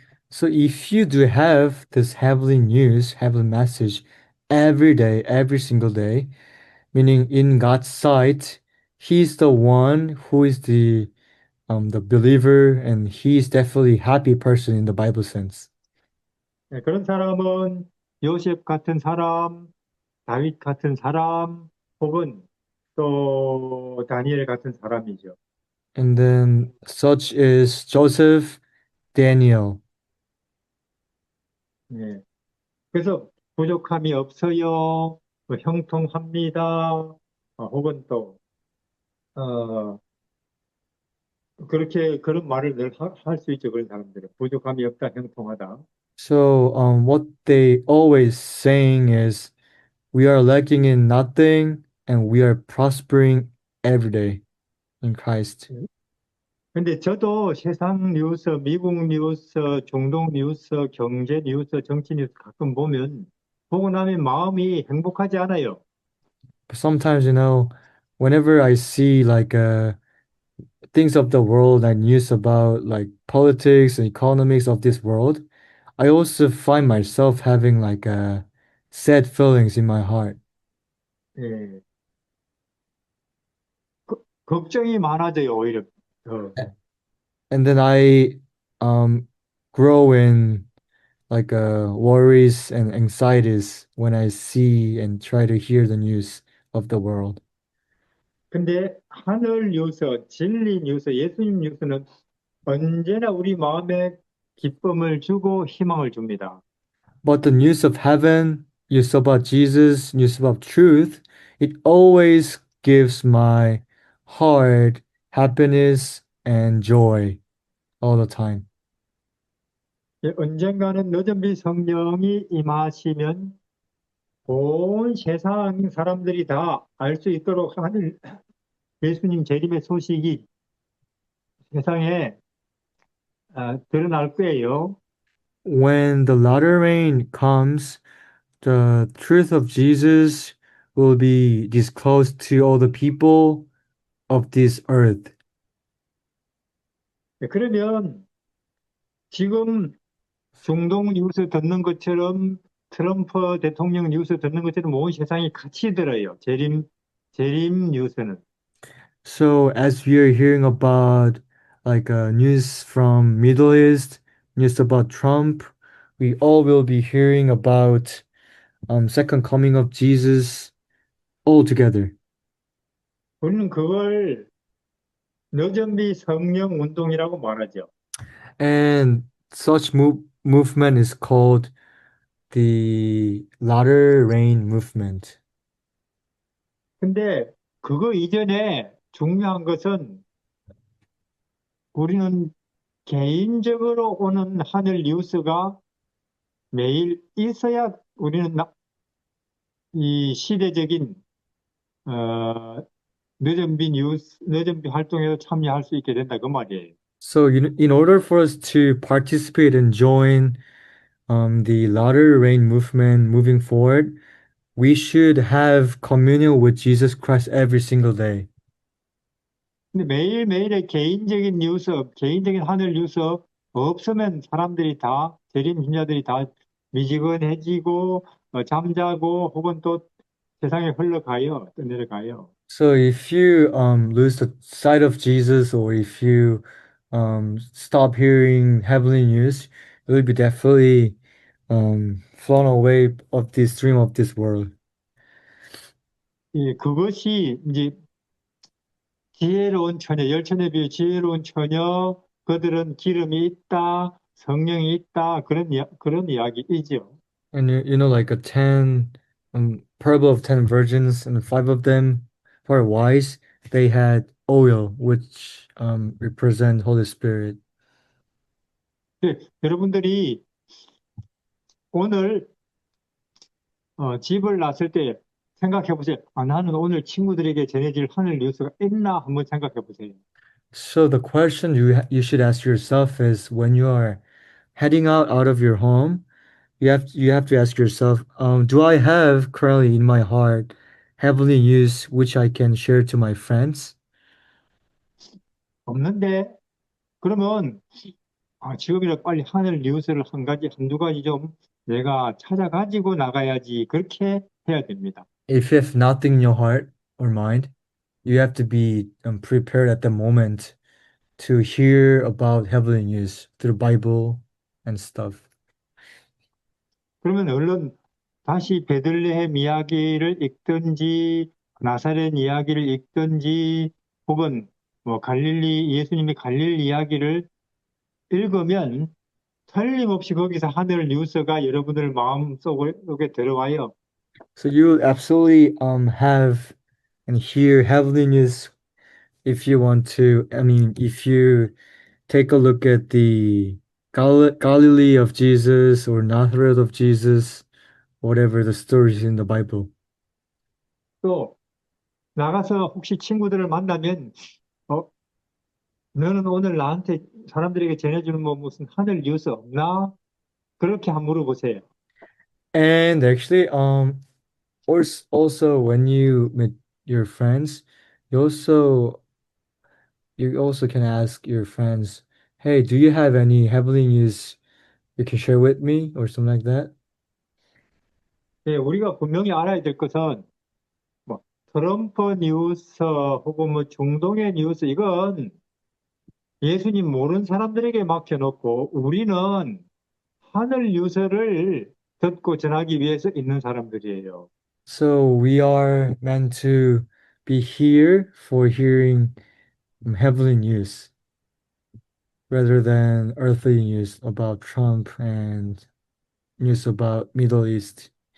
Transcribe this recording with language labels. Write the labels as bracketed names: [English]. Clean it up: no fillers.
[English] So if you do have this heavenly news, heavenly message every day, every single day, meaning in God's sight, He's the one who is the believer, and He's definitely happy person in the Bible sense. [Korean] 네, 그런 사람은 요셉 같은 사람, 다윗 같은 사람, 혹은 또 다니엘 같은 사람이죠. [English] And then such is Joseph, Daniel. [Korean] 네. 그래서 부족함이 없어요, 뭐 형통합니다, 혹은 또 어, 그렇게 그런 말을 늘 할 수 있죠. 그런 사람들은 부족함이 없다, 형통하다. [English] So what they always saying is we are lacking in nothing and we are prospering every day in Christ. [Korean] 근데 저도 세상 뉴스, 미국 뉴스, 중동 뉴스, 경제 뉴스, 정치 뉴스 가끔 보고 나면 마음이 행복하지 않아요. [English] But sometimes, whenever I see like things of the world and news about like politics and economics of this world, I also find myself having like sad feelings in my heart. [Korean] 예. 걱정이 많아져요, 오히려. 더. [English] And then I um grow in like worries and anxieties when I see and try to hear the news of the world. [Korean] 근데 하늘 뉴스, 진리 뉴스, 예수님 뉴스는 언제나 우리 마음에 기쁨을 주고 희망을 줍니다. [English] But the news of heaven, news about Jesus, news about truth, it always gives my heart happiness and joy all the time. [Korean] 예, 언젠가는 늦은비 성령이 임하시면 온 세상 사람들이 다 알 수 있도록 하늘 예수님 재림의 소식이 세상에 드러날 거예요. [English] When the latter rain comes, the truth of Jesus will be disclosed to all the people of this earth. [Korean] 네, 그러면 지금 중동 뉴스 듣는 것처럼 트럼프 대통령 뉴스 듣는 것처럼 온 세상이 같이 들어요. 재림 뉴스는. [English] So as we are hearing about like news from Middle East, news about Trump, we all will be hearing about second coming of Jesus all together. [Korean] 우리는 그걸 늦은비 성령 운동이라고 말하죠. [English] And such movement is called the latter rain movement. [Korean] 근데 그거 이전에 중요한 것은 우리는 개인적으로 오는 하늘 뉴스가 매일 있어야 우리는 이 시대적인 어, 늦은비 활동에도 참여할 수 있게 된다 그 말이에요. [English] So in order for us to participate and join the latter rain movement moving forward, we should have communion with Jesus Christ every single day. [Korean] 근데 매일매일의 개인적인 뉴스, 개인적인 하늘 뉴스 없으면 사람들이 다 재림 신자들이 다 미지근해지고 잠자고 혹은 또 세상에 흘러가요. 떠내려가요. [English] So if you lose the sight of Jesus, or if you stop hearing heavenly news, you will be definitely flown away of this dream of this world. [Korean] 예, 그것이 이제 지혜로운 처녀, 열처녀에 비해 지혜로운 처녀, 그들은 기름이 있다, 성령이 있다, 그런 이야기이죠. [English] And like a 10 parable of 10 virgins, and five of them were wise. They had oil, which represent Holy Spirit. [Korean] 예, 여러분들이 오늘 집을 났을 때 생각해 보세요. 나는 오늘 친구들에게 전해질 하늘 뉴스가 있나 한번 생각해 보세요. [English] So the question you should ask yourself is, when you are heading out of your home, you have to ask yourself, do I have currently in my heart heavenly news which I can share to my friends? [Korean] 없는데, 그러면, 지금이라 빨리 하늘 뉴스를 한 가지, 한두 가지 좀 내가 찾아가지고 나가야지. 그렇게 해야 됩니다. [English] If you have nothing in your heart or mind, you have to be prepared at the moment to hear about heavenly news through the Bible and stuff. [Korean] 그러면 얼른 다시 베들레헴 이야기를 읽든지, 나사렛 이야기를 읽든지, 혹은 뭐 갈릴리, 예수님의 갈릴리 이야기를 읽으면 틀림없이 거기서 하늘 뉴스가 여러분들 마음속에 들어와요. [English] So you will absolutely have and hear heavenly news if you want to. I mean, if you take a look at the Galilee of Jesus or Nazareth of Jesus, whatever the stories in the Bible. [Korean] 또 나가서 혹시 친구들을 만나면 어, 너는 오늘 나한테 사람들에게 전해주는 뭐 무슨 하늘 뉴스 없나? 그렇게 한번 물어보세요. [English] And actually, also when you meet your friends, you also you also can ask your friends, "Hey, do you have any heavenly news you can share with me?" or something like that. [Korean] 예, 우리가 분명히 알아야 될 것은 뭐 트럼프 뉴스 혹은 뭐 중동의 뉴스 이건 예수님 모르는 사람들에게 맡겨놓고 우리는 하늘 뉴스를 듣고 전하기 위해서 있는 사람들이에요. [English] So we are meant to be here for hearing heavenly news rather than earthly news about Trump and news about Middle East.